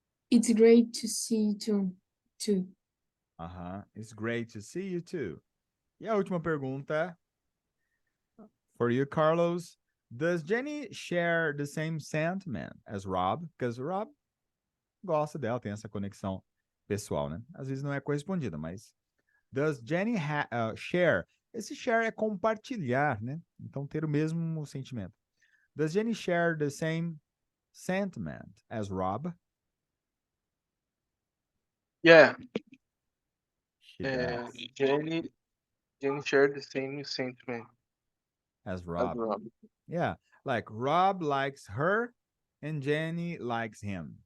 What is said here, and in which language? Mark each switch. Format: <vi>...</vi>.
<en>It's great to see you too. It's great to see you too.</en> <pt>E a última pergunta</pt> <en>for you, Carlos. Does Jenny share the same sentiment as Rob?</en> <pt>Because Rob gosta dela, tem essa conexão pessoal, né? Às vezes não é correspondida, mas</pt> <en>does Jenny share?</en> <pt>Esse share é compartilhar, né? Então ter o mesmo sentimento.</pt> <en>Does Jenny share the same sentiment as Rob? Yeah. She does. Jenny shared the same sentiment As as Rob. Rob. Yeah, like Rob likes her and Jenny likes him.</en>